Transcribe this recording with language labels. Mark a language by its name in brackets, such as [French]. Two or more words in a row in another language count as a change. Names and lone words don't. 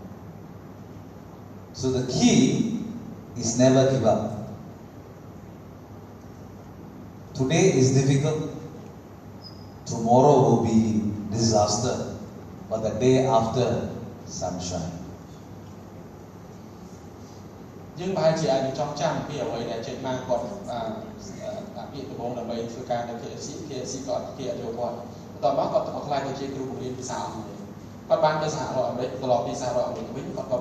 [English] So the key is never give up. Today is difficult. Tomorrow will be disaster. But the day after, sunshine. [Khmer] យើងប្រហែលជាអាចចង់ចាំពីអ្វីដែលចេញមកគាត់ពាក្យដំបូងដើម្បីធ្វើការនៅ KFC គាត់គេអត់យកគាត់បន្ទាប់មកគាត់ខ្លាយទៅជាគ្រូបង្រៀនភាសាអង់គ្លេសគាត់បានទៅសហរដ្ឋអាមេរិកត្រឡប់ពីសហរដ្ឋអាមេរិកវិញគាត់ក៏